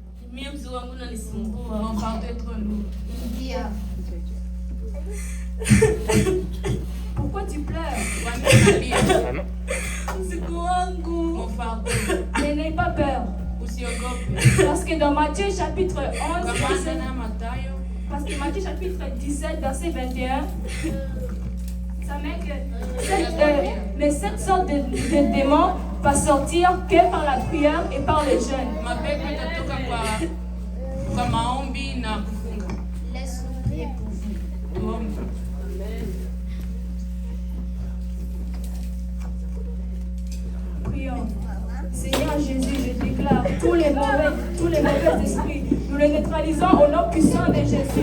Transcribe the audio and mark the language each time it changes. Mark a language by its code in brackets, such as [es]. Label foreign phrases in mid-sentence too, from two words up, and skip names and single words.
[sw] Mimi mzigo wangu unanisumbua. [fr] Mon fardeau est trop lourd. [sw] Ingia. [fr] Pourquoi tu pleures? [sw] Mzigo wangu. [fr] Mon fardeau. Mais n'aie pas peur. [sw] Usiogope. [fr] Parce que dans Matthieu chapitre 11, [sw] Kamanda na Mathayo. [fr] parce que Matthieu chapitre 17, verset 21, ça met que mais cette sorte de démon va sortir que par la prière et par le jeûne. [sw] Mapepo itatoka kwa maombi na kufunga. [fr] Laisse-nous prier pour vous. [sw] Tuombe. [fr] Prions. Seigneur Jésus, je déclare tous les mauvais esprits, nous les neutralisons au nom puissant de Jésus.